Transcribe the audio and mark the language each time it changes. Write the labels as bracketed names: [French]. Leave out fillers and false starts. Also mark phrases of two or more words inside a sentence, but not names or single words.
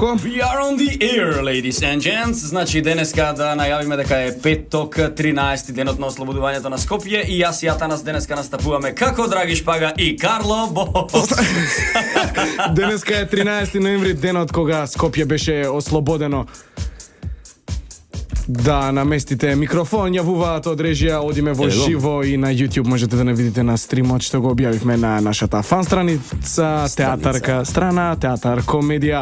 [English] We are on the air, ladies and gents. [Macedonian] Значи денеска да најавиме дека е петок, 13 денот на ослободувањето на Скопје и јас и Атанас денеска настапуваме како Драги Шпага и Карло Бос. Денеска е 13 ноември, денот кога Скопје беше ослободено. Да наместите микрофон, јавуваат од режија, одиме во живо и на YouTube можете да не видите на стримот што го објавивме на нашата фан страница, театарка страна, театар комедија.